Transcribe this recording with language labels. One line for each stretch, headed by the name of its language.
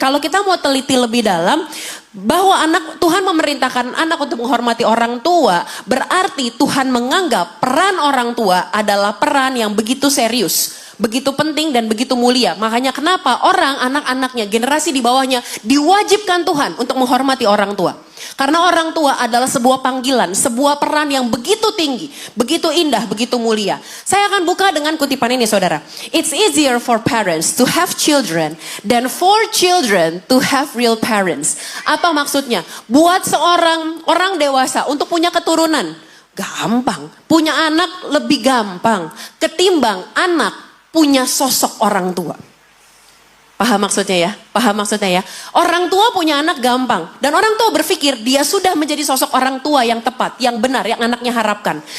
Indonesian: Kalau kita mau teliti lebih dalam, bahwa Tuhan memerintahkan anak untuk menghormati orang tua, berarti Tuhan menganggap peran orang tua adalah peran yang begitu serius, begitu penting dan begitu mulia. Makanya kenapa anak-anaknya, generasi di bawahnya diwajibkan Tuhan untuk menghormati orang tua. Karena orang tua adalah sebuah panggilan, sebuah peran yang begitu tinggi, begitu indah, begitu mulia. Saya akan buka dengan kutipan ini saudara.
English: It's easier for parents to have children than for children to have real parents.
Indonesian: Apa maksudnya? Buat seorang orang dewasa untuk punya keturunan, gampang. Punya anak lebih gampang ketimbang anak punya sosok orang tua. Paham maksudnya ya? Paham maksudnya ya? Orang tua punya anak gampang. Dan orang tua berpikir dia sudah menjadi sosok orang tua yang tepat, yang benar, yang anaknya harapkan.